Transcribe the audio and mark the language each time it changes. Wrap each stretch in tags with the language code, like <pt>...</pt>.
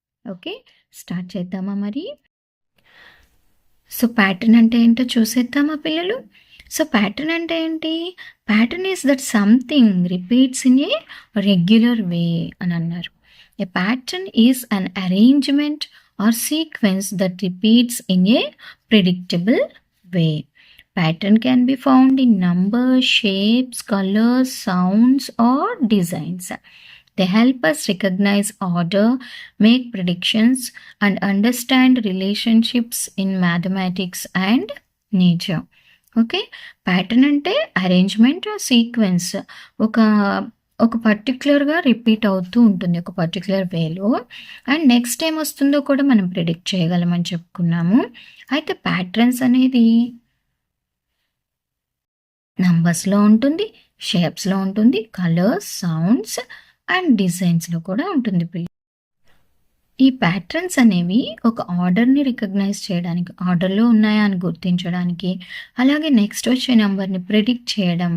<te>Okay, start చేద్దామా మరి? So pattern అంటే ఏంటో చూసేద్దామా పిల్లలు? సో ప్యాటర్న్ అంటే ఏంటి?</te> <en>pattern is that something repeats in a regular way</en> <te>అని అన్నారు.</te> <en>A pattern is an arrangement or sequence that repeats in a predictable way. Pattern can be found in numbers, shapes, colors, sounds, or designs. They help us recognize order, make predictions, and understand relationships in mathematics and nature.</en> <te>Okay, pattern అంటే arrangement, sequence, ఒక ఒక పర్టిక్యులర్‌గా repeat అవుతూ ఉంటుంది. ఒక particular వేలో. And next ఏమొస్తుందో కూడా మనం ప్రిడిక్ట్ చేయగలమని చెప్పుకున్నాము. అయితే ప్యాటర్న్స్ అనేది నంబర్స్‌లో ఉంటుంది, షేప్స్‌లో ఉంటుంది, కలర్స్, సౌండ్స్ అండ్ డిజైన్స్‌లో కూడా ఉంటుంది ఈ ప్యాటర్న్స్ అనేవి ఒక ఆర్డర్‌ని రికగ్నైజ్ చేయడానికి, ఆర్డర్‌లో ఉన్నాయా అని గుర్తించడానికి, అలాగే నెక్స్ట్ వచ్చే నంబర్‌ని ప్రిడిక్ట్ చేయడం.</te>